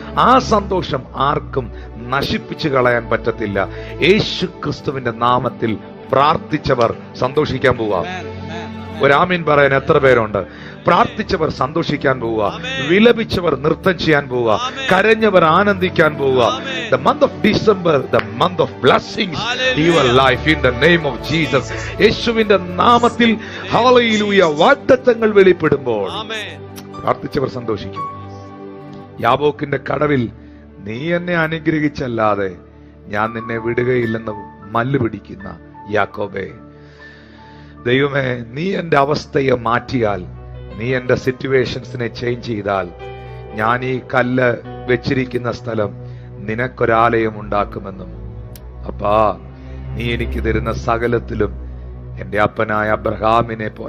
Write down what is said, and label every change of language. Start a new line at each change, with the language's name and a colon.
Malayalam: ആ സന്തോഷം ആർക്കും നശിപ്പിച്ചു കളയാൻ പറ്റത്തില്ല. യേശു ക്രിസ്തുവിന്റെ നാമത്തിൽ പ്രാർത്ഥിച്ചവർ സന്തോഷിക്കാൻ പോവാ. ഒരാമീൻ പറയാൻ എത്ര പേരുണ്ട്? പ്രാർത്ഥിച്ചവർ സന്തോഷിക്കാൻ പോവുക, വിലപിച്ചവർ നൃത്തം ചെയ്യാൻ പോവുക, കരഞ്ഞവർ ആനന്ദിക്കാൻ പോവുക.
English: The month of December, the month of blessings in your life in the name of Jesus.
Malayalam: യേശുവിന്റെ നാമത്തിൽ ഹല്ലേലൂയ വാഗ്ദത്തങ്ങൾ വെളിപ്പെടുമ്പോൾ പ്രാർത്ഥിച്ചവർ സന്തോഷിക്കും. യാബോക്കിന്റെ കടവിൽ നീ എന്നെ അനുഗ്രഹിച്ചല്ലാതെ ഞാൻ നിന്നെ വിടുകയില്ലെന്ന് മല്ലുപിടിക്കുന്ന യാക്കോബേ, ദൈവമേ, നീ എന്റെ അവസ്ഥയെ മാറ്റിയാൽ, നീ എന്റെ സിറ്റുവേഷൻസിനെ ചേഞ്ച് ചെയ്താൽ, ഞാൻ ഈ കല്ല് വെച്ചിരിക്കുന്ന സ്ഥലം നിനക്കൊരാലയം ഉണ്ടാക്കുമെന്നും, അപ്പാ നീ എനിക്ക് തരുന്ന സകലത്തിലും എന്റെ അപ്പനായ അബ്രഹാമിനെ